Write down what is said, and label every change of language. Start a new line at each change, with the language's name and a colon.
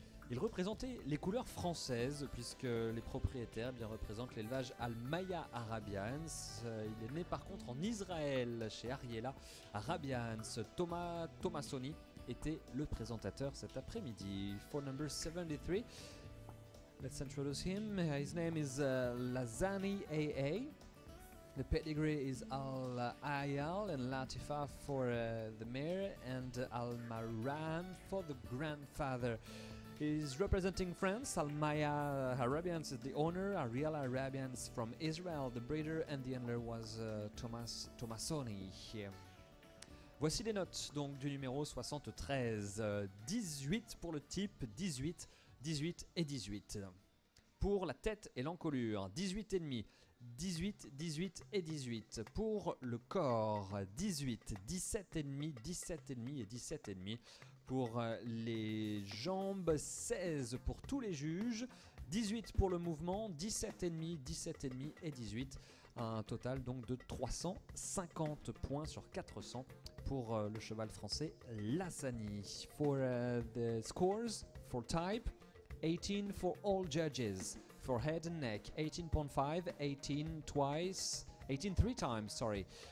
French: Il représentait les couleurs françaises puisque les propriétaires bien représentent l'élevage Al-Maya Arabians. Il est né par contre en Israël chez Ariela Arabians. Thomas Tomassoni était le présentateur cet après-midi.
English: For number 73, let's introduce him. His name is Lazani AA. The pedigree is Al-Ayal and Latifa for the mare and Al-Maram for the grandfather. He's representing France. Al-Maya Arabians is the owner. Ariel Arabians from Israel, the breeder, and the owner was Thomas Tomassoni.
French: Voici les notes donc du numéro 73. 18 pour le type, 18, 18 et 18. Pour la tête et l'encolure, 18,5. 18, 18 et 18. Pour le corps, 18, 17,5, 17,5 et 17,5. Pour les jambes, 16 pour tous les juges, 18 pour le mouvement, 17,5, 17,5 et 18. Un total donc de 350 points sur 400 pour le cheval français Lazani.
English: For the scores, for type, 18 for all judges. For head and neck, 18.5, 18 twice, 18 three times, sorry.